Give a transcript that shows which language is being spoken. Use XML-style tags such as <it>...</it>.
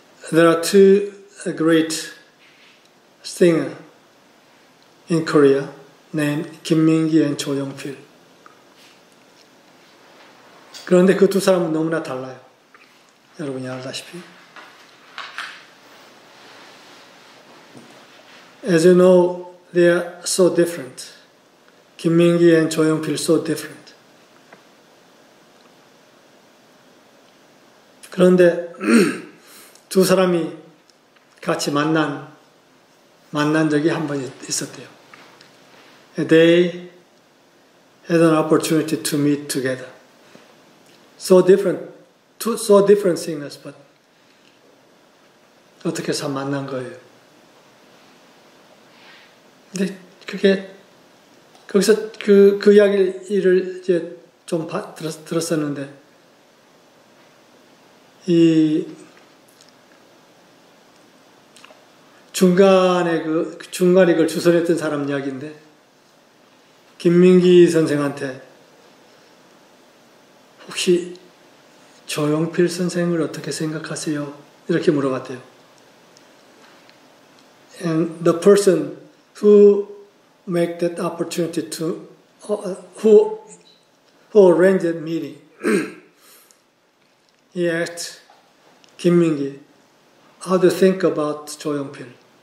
<en>There are two great singers in Korea named 김민기 and 조용필.</en> <ko>그런데 그 두 사람은 너무나 달라요. 여러분이 알다시피.</ko> <en>As you know, they are so different. 김민기 and 조용필 so different.</en> <ko>그런데 두 사람이 같이 만난 적이 한 번 있었대요.</ko> <en>They had an opportunity to meet together. So different singers, but</en> <ko>어떻게 해서 만난 거예요. 근데 그게 거기서 그 이야기를 이제 좀 들었었는데 이 중간에 그걸 주선했던 사람 이야기인데 김민기 선생한테 혹시 조용필 선생을 어떻게 생각하세요? 이렇게 물어봤대요.</ko> <en>And the person who make that opportunity to who arranged that meeting, he asked 김민기, how do you think about 조용필?</en>